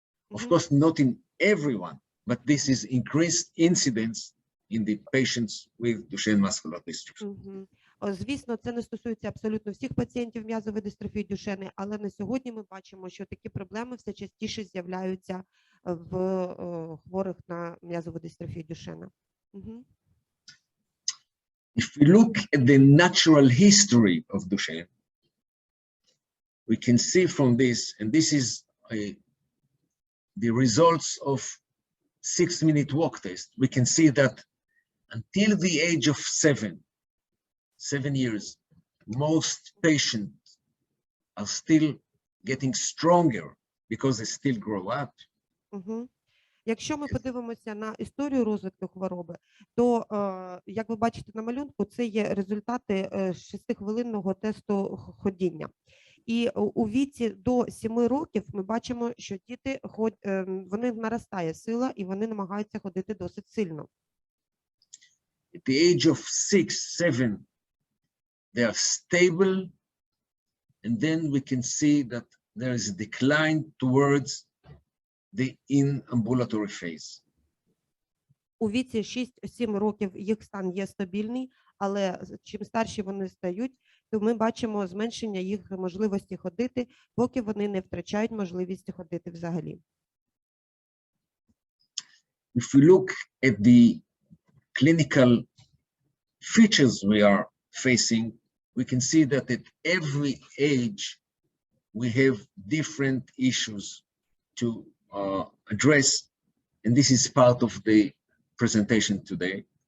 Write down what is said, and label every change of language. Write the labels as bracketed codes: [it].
[en] Of course, not in everyone, but this is increased incidence in the patients with Duchenne muscular dystrophy. [uk] Звісно, це не стосується абсолютно всіх пацієнтів м'язової дистрофії Дюшени, але на сьогодні ми бачимо, що такі проблеми все частіше з'являються в хворих на м'язову дистрофію Дюшена. [en] If we look at the natural history of Duchenne, we can see from this, and this is the results of 6-minute walk test. We can see that until the age of 7 years, most patients are still getting stronger because they still grow up. [uk] Якщо ми подивимося на історію розвитку хвороби, то, як ви бачите на малюнку, це є результати 6-хвилинного тесту ходіння. І у віці до 7 років ми бачимо, що діти, вони наростає сила і вони намагаються ходити досить сильно. [en] At the age of 6, 7, they are stable, and then we can see that there is a decline towards the in-ambulatory phase. [uk] У віці 6-7 років їх стан є стабільний, але чим старші вони стають, то ми бачимо зменшення їх можливості ходити, поки вони не втрачають можливість ходити взагалі. [en] If we look at the clinical features we are facing, we can see that at every age we have different issues to address, and this is part of the presentation today.